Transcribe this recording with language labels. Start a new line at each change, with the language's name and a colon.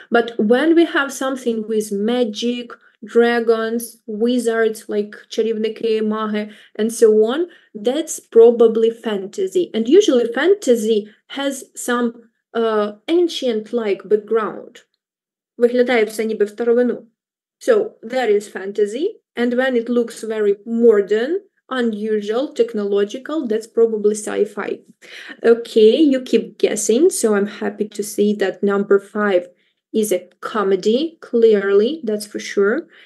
English: But when we have something with magic, dragons, wizards, like
Ukrainian: чарівники, маги,
English: and so on, that's probably fantasy. And usually fantasy has some ancient-like background.
Ukrainian: Виглядає все ніби в старовину.
English: So that is fantasy, and when it looks very modern, unusual, technological, that's probably sci-fi. Okay, you keep guessing, so I'm happy to see that number 5 is a comedy, clearly, that's for sure.